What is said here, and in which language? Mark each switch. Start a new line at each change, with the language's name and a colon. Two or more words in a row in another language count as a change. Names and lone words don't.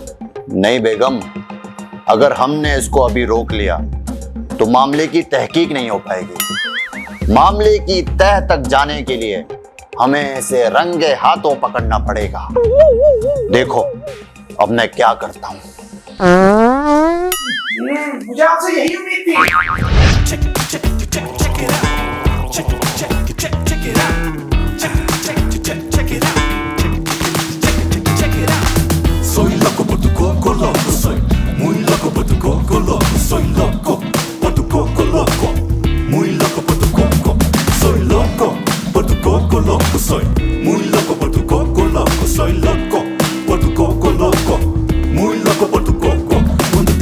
Hindi: नहीं बेगम, अगर हमने इसको अभी रोक लिया तो मामले की तहकीक नहीं हो पाएगी। मामले की तह तक जाने के लिए हमें इसे रंगे हाथों पकड़ना पड़ेगा। देखो अब मैं क्या करता हूँ। मुझे आपसे यही उम्मीद थी।
Spanish: Soy loco por tu coco loco, soy muy loco por tu coco loco, soy loco por tu coco loco, muy loco por tu coco, soy loco por tu coco loco, soy muy loco por tu coco loco, soy loco por tu coco loco, muy loco por tu coco.